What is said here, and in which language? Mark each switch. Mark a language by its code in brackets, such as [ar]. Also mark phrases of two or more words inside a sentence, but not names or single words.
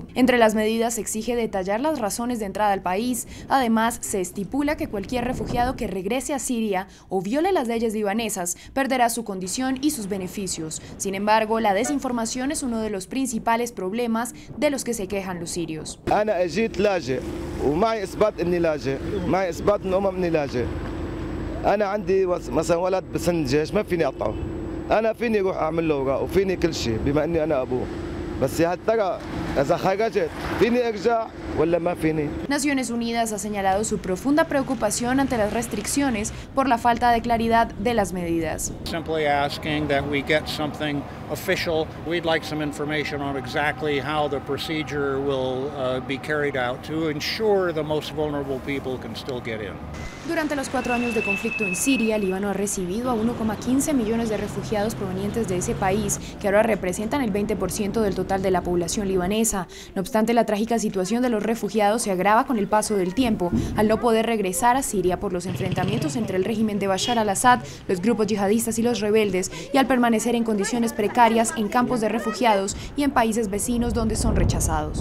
[es] Entre las medidas se exige detallar las razones de entrada al país. Además, se estipula que cualquier refugiado que regrese a Siria o viole las leyes libanesas perderá su condición y sus beneficios. Sin embargo, la desinformación es uno de los principales problemas de los que se quejan los sirios. [ar] ومعي إثبات إني لاجئ، معي إثبات إن إني لاجئ. أنا عندي مثلا ولد بسن الجيش ما فيني أقطعه. أنا فيني أروح أعمل له أوراق وفيني كل شيء بما إني أنا أبوه. بس يا ترى إذا خرجت فيني أرجع ولا ما فيني؟ [es] Naciones Unidas ha señalado su profunda preocupación ante las restricciones por la falta de claridad de las medidas. [en] Simply asking that we get something official. We'd like some information on exactly how the procedure will be carried out to ensure the most vulnerable people can still get in. [es] Durante los 4 años de conflicto en Siria, Líbano ha recibido a 1,15 millones de refugiados provenientes de ese país, que ahora representan el 20% del total de la población libanesa. No obstante, la trágica situación de los refugiados se agrava con el paso del tiempo, al no poder regresar a Siria por los enfrentamientos entre el régimen de Bashar al-Assad, los grupos yihadistas y los rebeldes, y al permanecer en condiciones precarias en campos de refugiados y en países vecinos donde son rechazados.